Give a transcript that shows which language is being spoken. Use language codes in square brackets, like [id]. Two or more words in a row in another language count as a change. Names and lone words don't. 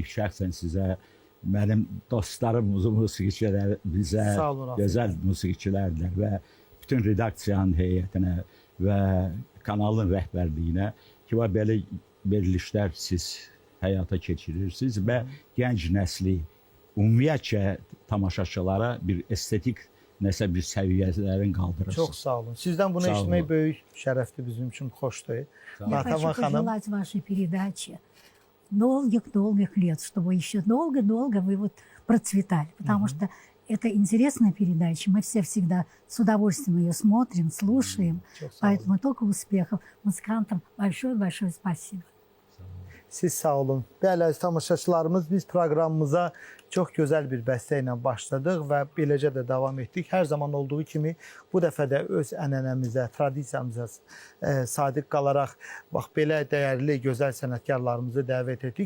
[az] Şəxsən sizə, mənim dostlarım, musiqiçilər, bizə gözəl musiqiçilərdir və bütün redaksiyanın heyətinə və kanalın rəhbərliyinə ki, belə verilişlər siz həyata keçirirsiniz və gənc nəsli, ümumiyyətcə tamaşaçılara bir estetik nəsə bir səviyyələrin qaldırırsınız. Çox sağ olun. Sizdən bunu eşitmək böyük şərəfdir bizim üçün, xoşdur. [ru] Я хочу пожелать вашей передаче долгих лет, чтобы еще долго-долго вы вот процветали, потому что это интересная передача, мы все всегда с удовольствием ее смотрим, слушаем, поэтому только успехов музыкантам. Большое спасибо. [az] Siz sağ olun. Bəli, əziz tamaşaçılarımız, biz proqramımıza çox gözəl bir bəstə ilə başladıq və beləcə də davam etdik. Hər zaman olduğu kimi bu dəfə də öz ənənəmizə, tradisiyamıza sadiq qalaraq bax belə dəyərli, gözəl sənətkarlarımızı dəvət etdik.